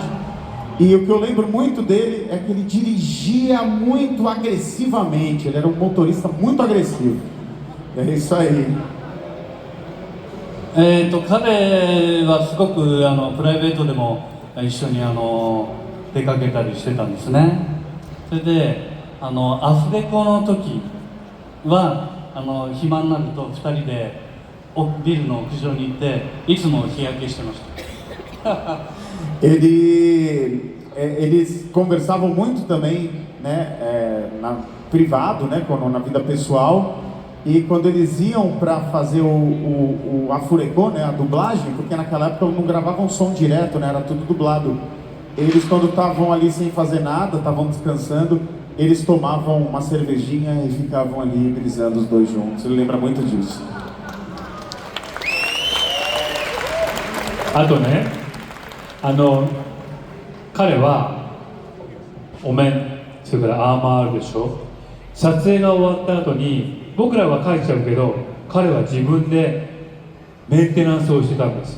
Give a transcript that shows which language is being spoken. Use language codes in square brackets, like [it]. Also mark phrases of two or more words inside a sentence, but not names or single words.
[pt] E o que eu lembro muito dele é que ele dirigia muito agressivamente, ele era um motorista muito agressivo. É isso aí. [ja] 彼はすごくプライベートでも一緒に出かけたりしてたんですね。それでアフレコの時は暇になると2人でビルの屋上に行っていつも日焼けしてました。 [pt] Eles conversavam muito também, né, privado, né, na vida pessoal, e quando eles iam para fazer o Afurecô, né, a dublagem, porque naquela época não gravavam som direto, né, era tudo dublado. Eles, quando estavam ali sem fazer nada, estavam descansando, eles tomavam uma cervejinha e ficavam ali brisando os dois juntos. Ele lembra muito disso. [ja] あとね、彼はお面、それからアーマーあるでしょ。撮影が終わった後に僕らは帰っちゃうけど、彼は自分でメンテナンスをしてたんです。